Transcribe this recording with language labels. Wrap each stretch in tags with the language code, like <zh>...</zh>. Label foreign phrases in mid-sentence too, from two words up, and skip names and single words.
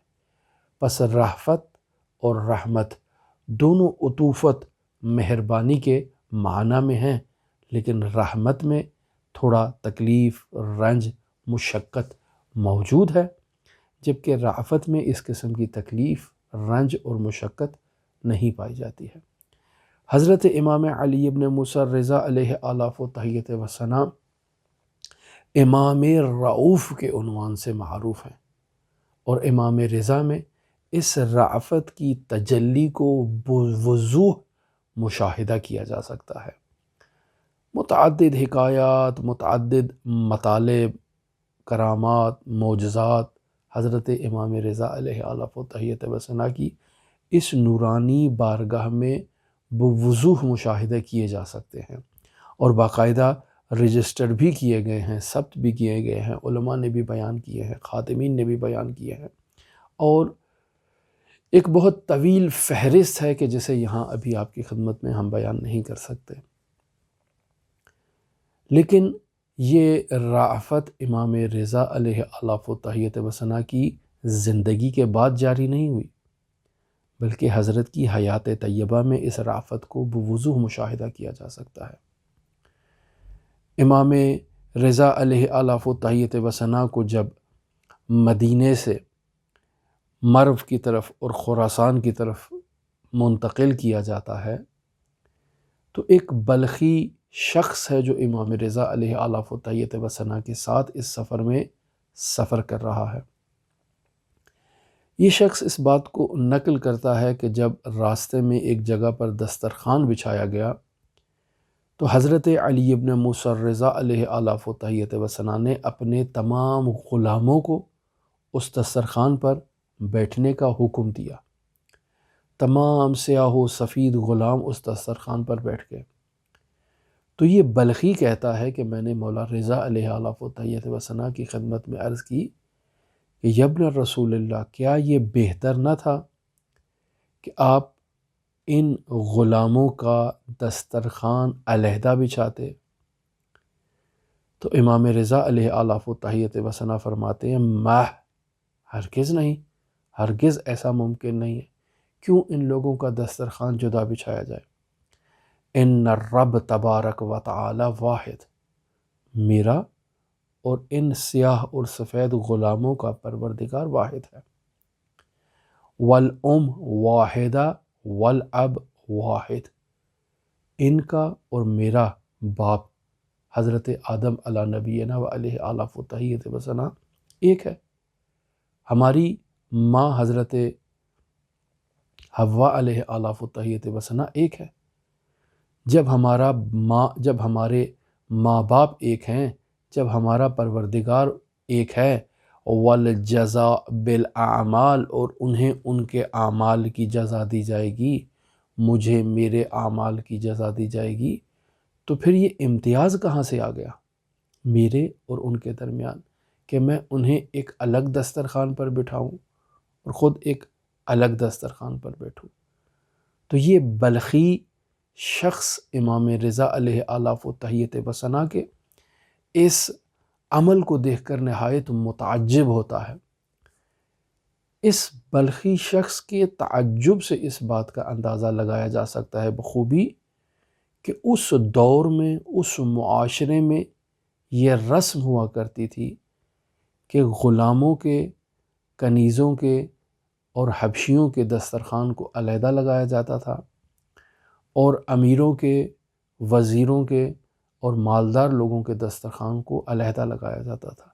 <ur>پس رأفت اور رحمت دونوں عطوفت، مہربانی کے معنی میں ہیں، لیکن رحمت میں تھوڑا تکلیف، رنج، مشقت موجود ہے، جبکہ رأفت میں اس قسم کی تکلیف، رنج اور مشقت نہیں پائی جاتی ہے۔ حضرت امام علی ابن موسیٰ رضا علیہ آلاف و تحیت و ثنا امام رؤوف کے عنوان سے معروف ہیں، اور امام رضا میں اس رأفت کی تجلی کو بوضوح مشاہدہ کیا جا سکتا ہے۔ متعدد حکایات، متعدد مطالب، کرامات، معجزات حضرت امام رضا علیہ آلاف و تحیت و ثنا کی اس نورانی بارگاہ میں بوضوح مشاہدہ کیے جا سکتے ہیں، اور باقاعدہ رجسٹر بھی کیے گئے ہیں، ثبت بھی کیے گئے ہیں، علماء نے بھی بیان کیے ہیں، خاتمین نے بھی بیان کیے ہیں، اور ایک بہت طویل فہرست ہے کہ جسے یہاں ابھی آپ کی خدمت میں ہم بیان نہیں کر سکتے۔ لیکن یہ رأفت امام رضا علیہ آلاف و تحیت و ثنا کی زندگی کے بعد جاری نہیں ہوئی، بلکہ حضرت کی حیات طیبہ میں اس رأفت کو بوضوح مشاہدہ کیا جا سکتا ہے۔ امام رضا علیہ آلاف و تحیت و ثنا کو جب مدینے سے مرو کی طرف اور خراسان کی طرف منتقل کیا جاتا ہے تو ایک بلخی شخص ہے جو امام رضا علیہ آلاف و تحیت و ثنا کے ساتھ اس سفر میں سفر کر رہا ہے۔ یہ شخص اس بات کو نقل کرتا ہے کہ جب راستے میں ایک جگہ پر دسترخوان بچھایا گیا تو حضرت علی ابن موسیٰ رضا علیہ آلاف و تحیت و ثنا نے اپنے تمام غلاموں کو اس دسترخوان پر بیٹھنے کا حکم دیا۔ تمام سیاہ و سفید غلام اس دسترخوان پر بیٹھ گئے۔ تو یہ بلخی کہتا ہے کہ میں نے مولا رضا علیہ آلاف و تحیت و ثنا کی خدمت میں عرض کی کہ</ur> <ar>یبن رسول اللہ،</ar> <ur>کیا یہ بہتر نہ تھا کہ آپ ان غلاموں کا دسترخوان علیحدہ بچھاتے؟ تو امام رضا علیہ آلاف و تحیت و ثنا فرماتے ہیں ہرگز نہیں، ہرگز ایسا ممکن نہیں ہے۔ کیوں ان لوگوں کا دسترخوان جدا بچھایا جائے؟</ur> <ar>ان الرب تبارک و تعالی واحد،</ar> <ur>میرا اور ان سیاہ اور سفید غلاموں کا پروردگار واحد ہے۔</ur> <ar>والام واحدہ والاب واحد،</ar> <ur>ان کا اور میرا باپ حضرت آدم علی نبینا و علیہ آلاف و تحیت و ثنا ایک ہے، ہماری ماں حضرت حوا علیہ آلاف و تحیت و ثنا ایک ہے۔ جب ہمارے ماں باپ ایک ہیں، جب ہمارا پروردگار ایک ہے،</ur> <ar>والجزاء بالاعمال،</ar> <ur>اور انہیں ان کے اعمال کی جزا دی جائے گی، مجھے میرے اعمال کی جزا دی جائے گی، تو پھر یہ امتیاز کہاں سے آ گیا میرے اور ان کے درمیان کہ میں انہیں ایک الگ دسترخوان پر بٹھاؤں اور خود ایک الگ دسترخوان پر بیٹھوں؟ تو یہ بلخی شخص امام رضا علیہ آلاف و تحیت و ثنا کے اس عمل کو دیکھ کر نہایت متعجب ہوتا ہے۔ اس بلخی شخص کے تعجب سے اس بات کا اندازہ لگایا جا سکتا ہے بخوبی کہ اس دور میں، اس معاشرے میں یہ رسم ہوا کرتی تھی کہ غلاموں کے، کنیزوں کے اور حبشیوں کے دسترخوان کو علیحدہ لگایا جاتا تھا، اور امیروں کے، وزیروں کے اور مالدار لوگوں کے دسترخوان کو علیحدہ لگایا جاتا تھا۔</ur>